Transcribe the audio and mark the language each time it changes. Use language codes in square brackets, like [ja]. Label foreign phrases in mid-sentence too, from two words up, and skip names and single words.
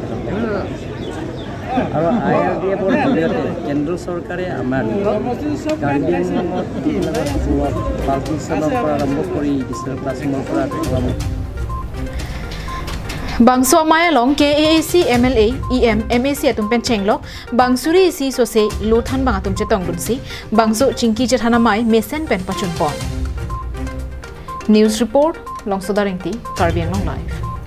[as] আৰু আইআৰডিএফৰ জৰিয়তে কেন্দ্ৰ চৰকাৰে আমাৰ কাৰ্বি আংলঙত যিবিলাক পাৰ্টিশ্যনৰ পৰা আৰম্ভ কৰি [en] digital classroom [as] পৰা [mjw] Bangso amai along KAAC MLA EM MAC atum pen chenglok bangsuri isi sose lo thanbang atum chetong dunsi bangso chingki chethan amai mesen pen pachun pon [en] News report [mjw] Longsodarengti Karbi Anglong live